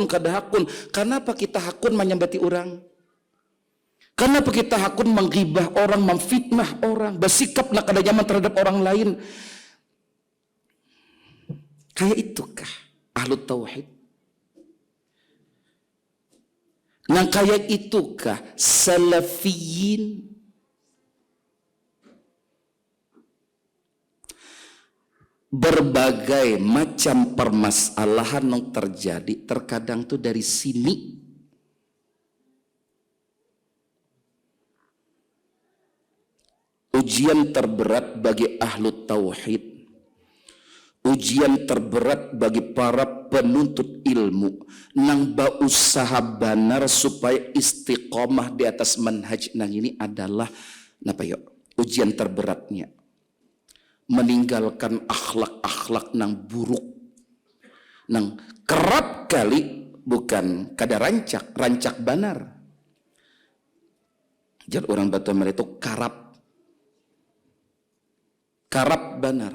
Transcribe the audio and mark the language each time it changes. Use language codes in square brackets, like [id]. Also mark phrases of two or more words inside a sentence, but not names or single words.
[bjn] Kenapa kita hakun menyambati orang? Kenapa kita hakun menggibah orang, memfitnah orang, bersikap nak kada nyaman terhadap orang lain? [id] Kayak itukah [ar] أهل التوحيد? [bjn] Nang kayak itukah salafiyin? [id] Berbagai macam permasalahan yang terjadi terkadang tuh dari sini. [bjn] Ujian terberat bagi [ar] أهل التوحيد, [bjn] ujian terberat bagi para penuntut ilmu nang berusaha benar supaya istiqomah di atas manhaj nang ini adalah napa yuk ujian terberatnya. Meninggalkan akhlak-akhlak nang buruk, nang kerap kali bukan kada rancak banar. Jadi orang Batu Merah itu karap banar.